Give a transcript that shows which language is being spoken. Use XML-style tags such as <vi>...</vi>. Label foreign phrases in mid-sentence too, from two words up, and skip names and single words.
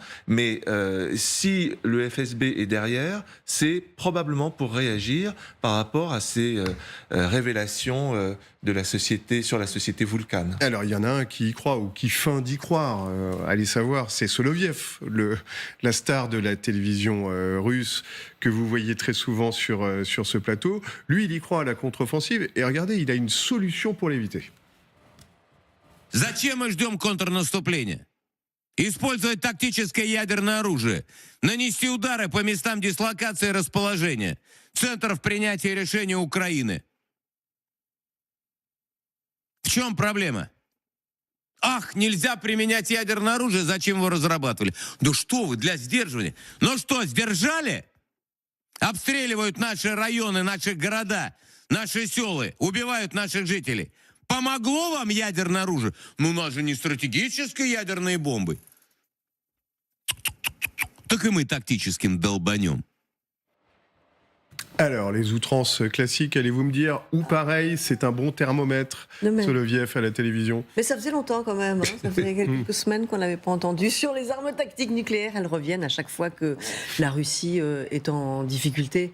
<fr>Mais si le FSB est derrière, c'est probablement pour réagir par rapport à ces révélations de la société, sur la société Vulcan. Alors, il y en a un qui y croit, ou qui feint d'y croire. Allez savoir, c'est Soloviev, la star de la télévision russe, que vous voyez très souvent sur ce plateau. Lui, il y croit à la contre-offensive, et regardez, il a une solution pour l'éviter.</fr> <ru>Зачем мы ждем контрнаступления? Использовать тактическое ядерное оружие, нанести удары по местам дислокации и расположения, центров принятия решений Украины. В чем проблема? Ах, нельзя применять ядерное оружие, зачем его разрабатывали? Да что вы, для сдерживания. Ну что, сдержали? Обстреливают наши районы, наши города, наши села, убивают наших жителей. Помогло вам ядерное оружие? Ну, у нас же не стратегические ядерные бомбы. Так и мы тактическим долбанем.</ru> <fr>Alors, les outrances classiques, allez-vous me dire, ou pareil, c'est un bon thermomètre, Soloviev à la télévision? Mais ça faisait longtemps quand même, hein. Ça faisait quelques semaines qu'on n'avait pas entendu sur les armes tactiques nucléaires. Elles reviennent à chaque fois que la Russie est en difficulté.</fr>